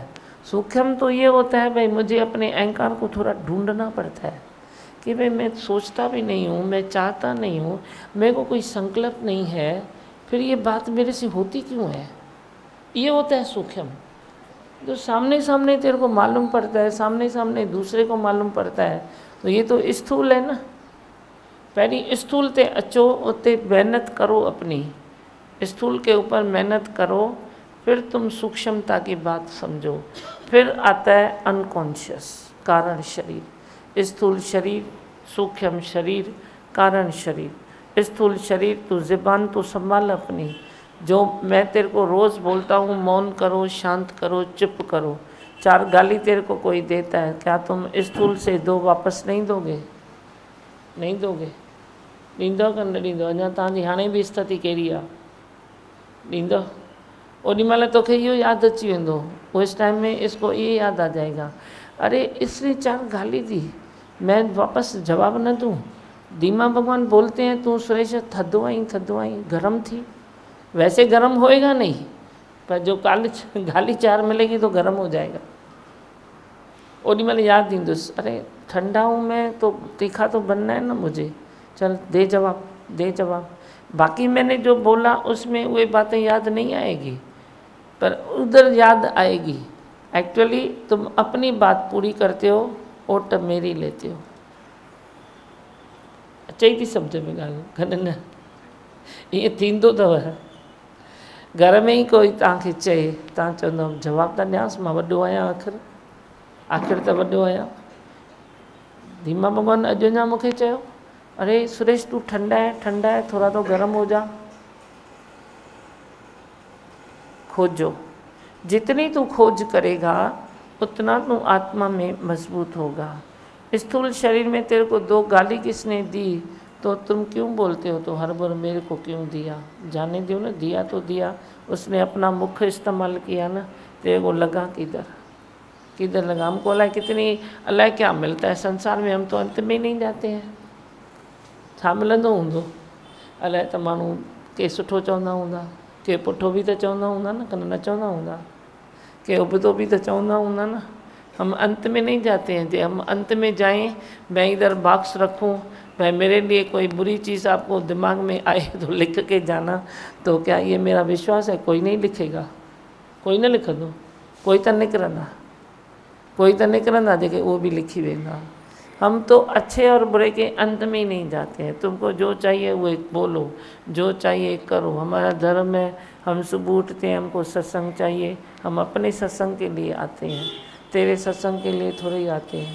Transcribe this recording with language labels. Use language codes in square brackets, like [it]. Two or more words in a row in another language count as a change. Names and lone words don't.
[hi] सूक्ष्म तो ये होता है भाई, मुझे अपने अहंकार को थोड़ा ढूंढना पड़ता है कि भाई मैं सोचता भी नहीं हूँ, मैं चाहता नहीं हूँ, मेरे को कोई संकल्प नहीं है, फिर ये बात मेरे से होती क्यों है? ये होता है सूक्ष्म। जो सामने सामने तेरे को मालूम पड़ता है, सामने सामने दूसरे को मालूम पड़ता है, तो ये तो स्थूल है ना। [sd] पहली स्थूल ते अचो, उते मेहनत करो, [hi] अपनी स्थूल के ऊपर मेहनत करो, फिर तुम सूक्ष्मता की बात समझो। फिर आता है अनकॉन्शियस, कारण शरीर, स्थूल शरीर, सूक्ष्म शरीर, कारण शरीर। स्थूल शरीर तू ज़बान तो संभाल अपनी, जो मैं तेरे को रोज़ बोलता हूँ मौन करो, शांत करो, चुप करो। 4 गाली तेरे को कोई देता है, क्या तुम स्थूल से 2 वापस नहीं दोगे? नहीं दोगे? [sd] ॾींदो कि न ॾींदो? अञा तव्हांजी हाणे बि स्थिति कहिड़ी आहे? ॾींदो? ओॾी महिल तोखे इहो यादि अची वेंदो, [hi] उस टाइम में इसको ये याद आ जाएगा, अरे इसने 4 गाली दी, मैं वापस जवाब न दूँ? धीमा भगवान बोलते हैं, [sd] तू सुरेश थधो आई गर्म थी। [hi] वैसे गर्म होएगा नहीं, पर जो गाली 4 मिलेगी तो गर्म हो जाएगा। [sd] ओडी महिल याद ईंदुसि, [hi] अरे ठंडा हूँ मैं तो तीखा तो बनना है ना मुझे, चल दे जवाब, दे जवाब। बाकी मैंने जो बोला उसमें वे बातें याद नहीं आएगी, पर उधर याद आएगी। एक्चुअली तुम अपनी बात पूरी करते हो, ओट मेरी लेते हो। [sd] चई थी सम्झ में ॻाल्हि कनि न? ईअं थींदो अथव। घर में ही कोई तव्हांखे चए, तव्हां चवंदव जवाब त ॾियांसि, मां वॾो आहियां, आख़िर त वॾो आहियां। धीमा भगवान अॼु अञा मूंखे चयो, [hi] अरे सुरेश तू ठंडा है, थोड़ा तो गर्म हो जा। खोजो, जितनी तू खोज करेगा उतना तू आत्मा में मजबूत होगा। स्थूल शरीर में तेरे को 2 गाली किसने दी, तो तुम क्यों बोलते हो तो हर बार मेरे को क्यों दिया? जाने दो ना, दिया तो दिया, उसने अपना मुख इस्तेमाल किया ना, तेरे को लगा किधर लगा? हमको अलाए कितनी, अलाए क्या मिलता है संसार में, हम तो अंत में ही नहीं जाते हैं। [sd] छा मिलंदो हूंदो? अलाए त माण्हू के सुठो चवंदा हूंदा, के पुठो भी तो चवंदा हूंदा न, कन न चवंदा हूंदा, के उबतो भी तो चवंदा हूंदा न। [hi] हम अंत में नहीं जाते हैं। जो हम अंत में जाएं, मैं इधर बॉक्स रखूं, मैं मेरे लिए कोई बुरी चीज़ आपको दिमाग में आए तो लिख के जाना, तो क्या ये मेरा विश्वास है? कोई नहीं लिखेगा, [sd] कोई न लिखंदो, कोई तो निकिरंदा, कोई तो निकिरंदा जेके वो भी लिखी वेंदा। [hi] हम तो अच्छे और बुरे के अंत में ही नहीं जाते हैं। तुमको जो चाहिए वो बोलो, जो चाहिए करो। हमारा धर्म है, हम सुबह उठते हैं, हमको सत्संग चाहिए, हम अपने सत्संग के लिए आते हैं, तेरे सत्संग के लिए थोड़े ही आते हैं।